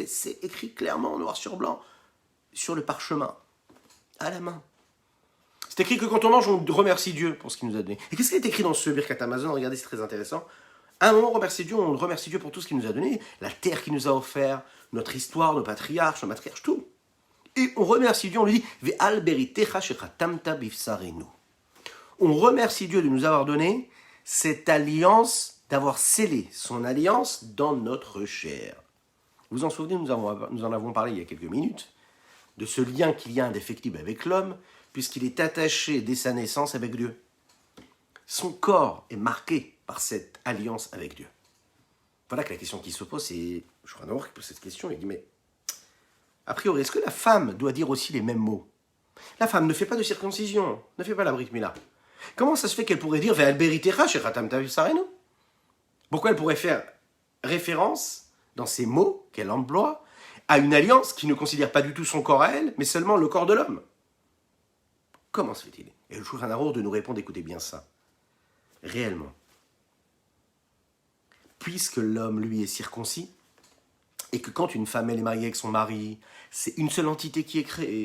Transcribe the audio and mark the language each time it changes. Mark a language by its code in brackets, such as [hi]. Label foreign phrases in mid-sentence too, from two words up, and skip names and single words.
[fr] C'est écrit clairement, noir sur blanc, sur le parchemin, à la main. C'est écrit que quand on mange, on remercie Dieu pour ce qu'il nous a donné. Et qu'est-ce qui est écrit dans ce Birkat Hamazon? Regardez, c'est très intéressant. À un moment, on remercie Dieu pour tout ce qu'il nous a donné, la terre qu'il nous a offert, notre histoire, nos patriarches, nos matriarches, tout. Et on remercie Dieu, on lui dit « [he] ועל בריתך שחתמת בבשרנו [fr] » On remercie Dieu de nous avoir donné cette alliance, d'avoir scellé son alliance dans notre chair. Vous vous en souvenez, nous en avons parlé il y a quelques minutes, de ce lien qu'il y a indéfectible avec l'homme, puisqu'il est attaché dès sa naissance avec Dieu. Son corps est marqué par cette alliance avec Dieu. Voilà que la question qui se pose, c'est... Je crois d'abord qu'il pose cette question, il dit, mais... A priori, est-ce que la femme doit dire aussi les mêmes mots? La femme ne fait pas de circoncision, ne fait pas la [he] ברית מילה. [fr] Comment ça se fait qu'elle pourrait dire [he] ועל בריתך שחתמת בבשרנו? [fr] Pourquoi elle pourrait faire référence, dans ces mots qu'elle emploie, à une alliance qui ne considère pas du tout son corps à elle, mais seulement le corps de l'homme? Comment se fait-il? Et le Shulchan Aruch de nous répondre, écoutez bien ça. Réellement, puisque l'homme, lui, est circoncis, et que quand une femme elle est mariée avec son mari, c'est une seule entité qui est créée.